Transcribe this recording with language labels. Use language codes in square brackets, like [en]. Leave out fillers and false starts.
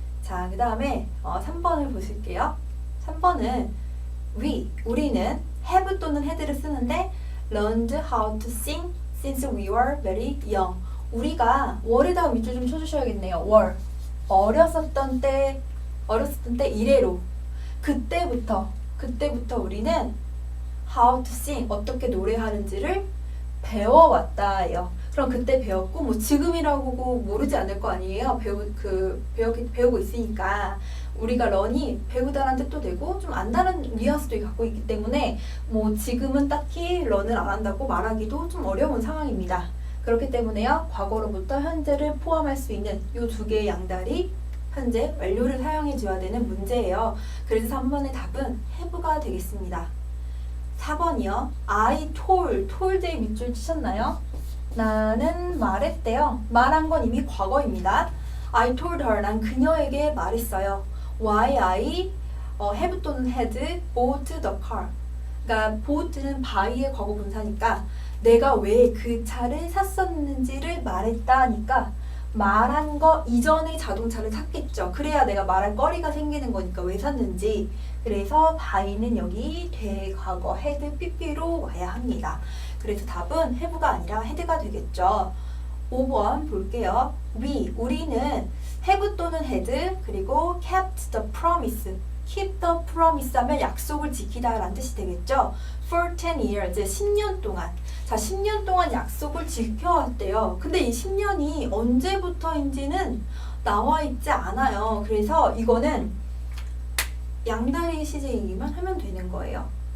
[ko] 자, 그 다음에 3번을 보실게요. 3번은 우리는 [en] have 또는 had를 쓰는데 learned how to sing since we were very young. [ko] 우리가 were에다가 밑줄 좀 쳐주셔야겠네요. were, 어렸었던 때 이래로 그때부터 우리는 how to sing, 어떻게 노래하는지를 배워왔다예요. 그럼 그때 배웠고 뭐 지금이라고 모르지 않을 거 아니에요. 배우고 있으니까. 우리가 learn이 배우다라는 뜻도 되고 좀 안다는 뉘앙스도 갖고 있기 때문에 뭐 지금은 딱히 learn을 안 한다고 말하기도 좀 어려운 상황입니다. 그렇기 때문에요, 과거로부터 현재를 포함할 수 있는 이 두 개의 양다리 현재 완료를 사용해 줘야 되는 문제예요. 그래서 3번의 답은 have가 되겠습니다. 4번이요. I told에 밑줄 치셨나요? 나는 말했대요. 말한 건 이미 과거입니다. [en] I told her, [ko] 난 그녀에게 말했어요. [en] Why I have 또는 had bought the car. [ko] 그러니까 bought는 buy의 과거 분사니까 내가 왜 그 차를 샀었는지를 말했다니까 말한 거 이전의 자동차를 샀겠죠. 그래야 내가 말할 거리가 생기는 거니까 왜 샀는지. 그래서 buy는 여기 대과거 had pp로 와야 합니다. 그래서 답은 have가 아니라 had가 되겠죠. 5번 볼게요. 우리는 [en] have 또는 had 그리고 kept the promise. [ko] keep the promise 하면 약속을 지키다 라는 뜻이 되겠죠. [en] for 10 years, [ko] 10년 동안. 자, 10년 동안 약속을 지켜왔대요. 근데 이 10년이 언제부터인지는 나와 있지 않아요. 그래서 이거는 양다리 시제이기만 하면 되는 거예요.